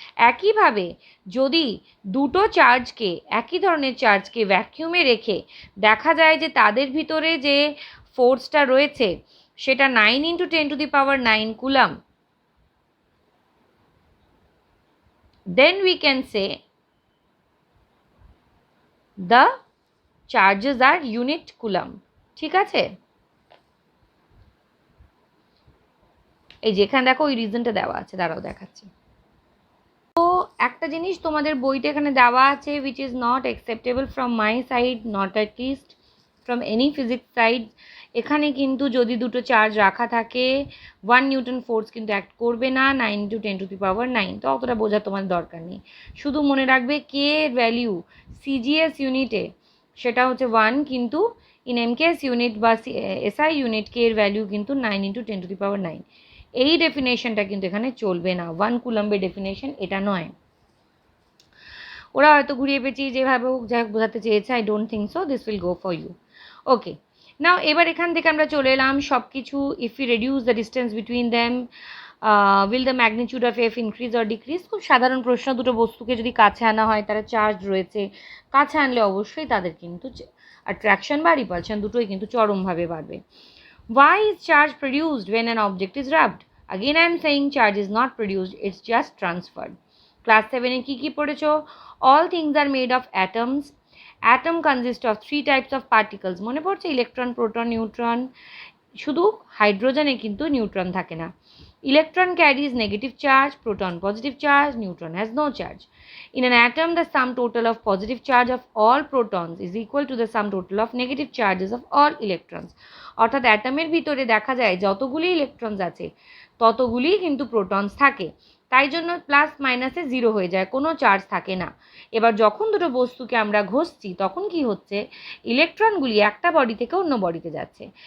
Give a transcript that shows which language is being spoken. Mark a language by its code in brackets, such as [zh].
[bn] একইভাবে যদি দুটো চার্জকে, একই ধরনের চার্জকে ভ্যাকিউমে রেখে দেখা যায় যে তাদের ভিতরে যে ফোর্সটা রয়েছে সেটা 9 × 10⁹ column, [en] then we can say the charges are unit coulomb। [bn] ঠিক আছে, এই যেখানে দেখো ওই রিজনটা দেওয়া আছে, দাঁড়াও দেখাচ্ছি। তো একটা জিনিস তোমাদের বইটা এখানে দেওয়া আছে, [en] which is not acceptable from my side, not at least from any physics side। [bn] এখানে কিন্তু যদি দুটো চার্জ রাখা থাকে 1 নিউটন ফোর্স কিন্তু অ্যাক্ট করবে না 9 × 10⁹, তো অতটা বোঝা তোমার দরকার নেই। শুধু মনে রাখবে কে এর ভ্যালিউ সিজিএস ইউনিটে সেটা হচ্ছে 1, কিন্তু ইন এমকেএস ইউনিট বা এসআই ইউনিট কে এর ভ্যালিউ কিন্তু 9 × 10⁹। এই ডেফিনেশনটা কিন্তু এখানে চলবে না, 1 কুলম্বের ডেফিনেশন এটা নয়। ওরা হয়তো ঘুরিয়ে পেঁচিয়ে যেভাবে হোক যাই বোঝাতে চেয়েছে, [en] I don't think so this will go for you. Okay, now [bn] এবার এখান থেকে আমরা চলে এলাম সব কিছু। [en] If you reduce the distance between them will the magnitude of F increase or decrease? [bn] খুব সাধারণ প্রশ্ন। দুটো বস্তুকে যদি কাছে আনা হয়, তারা চার্জ রয়েছে, কাছে আনলে অবশ্যই তাদের কিন্তু অ্যাট্রাকশন বা রিপালশন দুটোই কিন্তু চরমভাবে বাড়বে। [en] Why is charge produced when an object is rubbed? Again I am saying charge is not produced, it's just transferred. [bn] Class 7 এ কি পড়েছো? [en] All things are made of atoms. Atom consists of 3 types of particles. [bn] মনে পড়ছে? Electron, proton, neutron. শুধু হাইড্রোজেনে কিন্তু neutron থাকে না। [en] Electron carries negative charge, proton positive charge, neutron has no charge. In an atom, the sum total of positive charge of all protons is equal to the sum total of negative charges of all electrons. [bn] অর্থাৎ অ্যাটমের ভিতরে দেখা যায় যতগুলি electrons আছে ততগুলিই কিন্তু protons থাকে, তাই জন্য প্লাস মাইনাসে জিরো হয়ে যায়, কোনো চার্জ থাকে না। এবার যখন দুটো বস্তুকে আমরা ঘষছি তখন কি হচ্ছে? ইলেকট্রনগুলি একটা বডি থেকে অন্য বডিতে যাচ্ছে।